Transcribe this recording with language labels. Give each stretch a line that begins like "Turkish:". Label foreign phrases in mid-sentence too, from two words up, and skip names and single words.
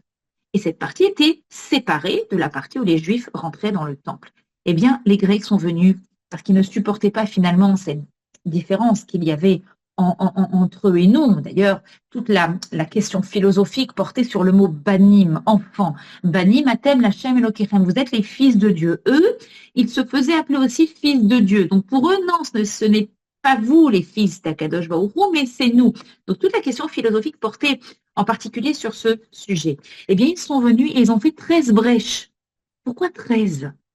French: Et cette partie était séparée de la partie où les Juifs rentraient dans le temple. Eh bien, les Grecs sont venus, parce qu'ils ne supportaient pas finalement cette différence qu'il y avait entre eux et nous. D'ailleurs, toute la question philosophique portait sur le mot banim, enfant.
Hebrew: בנים אתם לכם אלוקיכם.
French: Vous êtes les fils de Dieu. Eux, ils se faisaient appeler aussi fils de Dieu. Donc pour eux, non, ce n'est pas vous les fils d'
Hebrew: הקדוש ברוך הוא,
French: mais c'est nous. Donc toute la question philosophique portait en particulier sur ce sujet. Eh bien, ils sont venus et ils ont fait 13 brèches. Pourquoi 13 ?